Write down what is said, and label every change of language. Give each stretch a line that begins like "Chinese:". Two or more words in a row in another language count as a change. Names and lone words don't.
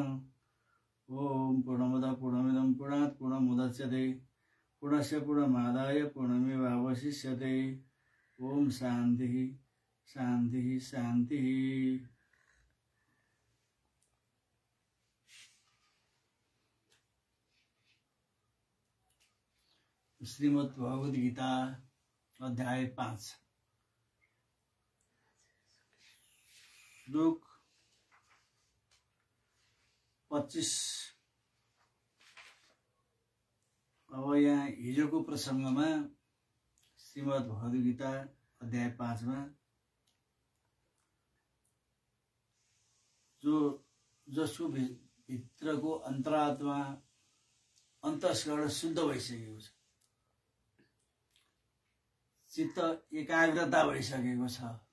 Sanskrit: ओम पूर्णमदः पूर्णमिदं पूर्णात् पूर्णमुदच्यते पूर्णस्य पूर्णमादाय पूर्णमेवावशिष्यते। ओम शान्तिः शान्तिः शान्तिः।
Nepali: श्रीमद् भगवद गीता अध्याय 5 श्लोक 25। अब यहाँ हिजोको प्रसंगमा श्रीमद् भगवद गीता अध्याय 5 में जसको भित्रको अन्तरात्मा अन्तस्करण शुद्ध भइसकेको छ, चित्त एकाग्रता भइसकेको छ